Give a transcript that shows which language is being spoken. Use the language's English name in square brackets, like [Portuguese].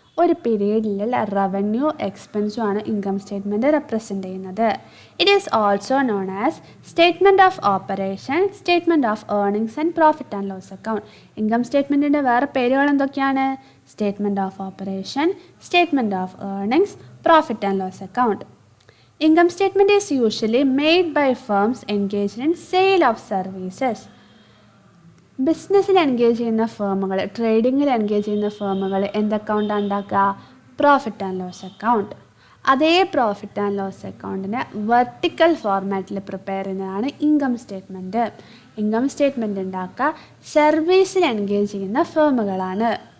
[Malayalam] ഒരു പീരീഡിലുള്ള റവന്യൂ എക്സ്പെൻസും ആണ് income statement represent ചെയ്യുന്നത്. [English] It is also known as statement of operation, statement of earnings and profit and loss account. [Malayalam] Income സ്റ്റേറ്റ്മെൻറ്റിൻ്റെ വേറെ പേരുകൾ എന്തൊക്കെയാണ്? [English] Statement of operation, statement of earnings, profit and loss account. Income statement is usually made by firms engaged in sale of services. [Malayalam] ബിസിനസ്സിൽ engage ചെയ്യുന്ന ഫേമുകൾ, ട്രേഡിങ്ങിൽ engage ചെയ്യുന്ന ഫേമുകൾ എന്ത് അക്കൗണ്ടാണ് ഉണ്ടാക്കുക? Profit and loss account. അതേ profit and loss അക്കൗണ്ടിനെ vertical ഫോർമാറ്റിൽ prepare ചെയ്യുന്നതാണ് income statement. Income statement ഉണ്ടാക്കുക സർവീസിൽ എൻഗേജ് ചെയ്യുന്ന ഫേമുകളാണ്.